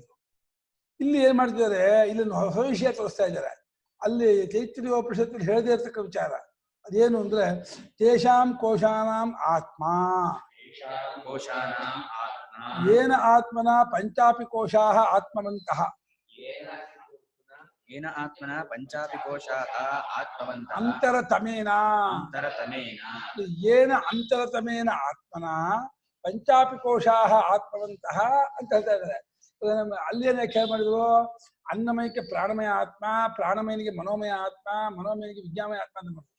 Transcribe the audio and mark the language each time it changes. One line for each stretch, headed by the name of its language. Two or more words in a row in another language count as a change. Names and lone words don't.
Kannada: ಇಲ್ಲಿ ಏನ್ ಮಾಡ್ತಿದ್ದಾರೆ, ಇಲ್ಲೊಂದು ಹೊಸ ವಿಷಯ ತೋರಿಸ್ತಾ ಇದ್ದಾರೆ. ಅಲ್ಲಿ ತೈತ್ರೀಯೋಪನಿಷತ್ತಲ್ಲಿ ಹೇಳದೇ ಇರ್ತಕ್ಕ ವಿಚಾರ ಅದೇನು ಅಂದ್ರೆ
Sanskrit: ತೇಷಾಂ ಕೋಶಾನಾಂ ಆತ್ಮ ಏನ ಆತ್ಮನ ಪಂಚಾಪಿ ಕೋಶಾಃ ಆತ್ಮವಂತಃ येन आत्मना पंचापि कोशाः आत्मवन्तः ಅಂತರತಮೇನ ಏನ ಅಂತರತಮೇನ ಆತ್ಮನ ಪಂಚಾಪಿ ಕೋಶಾಃ ಆತ್ಮವಂತಃ
Kannada: ಅಂತ ಹೇಳ್ತಾ ಇದ್ದಾರೆ. ಅಲ್ಲೇನು ವ್ಯಾಖ್ಯಾನ ಮಾಡಿದ್ರು, ಅನ್ನಮಯಕ್ಕೆ ಪ್ರಾಣಮಯ ಆತ್ಮ, ಪ್ರಾಣಮಯನಿಗೆ ಮನೋಮಯ ಆತ್ಮ, ಮನೋಮಯನಿಗೆ ವಿಜ್ಞಾನಮಯ ಆತ್ಮ ಅಂತ ಮಾಡ್ತಾರೆ.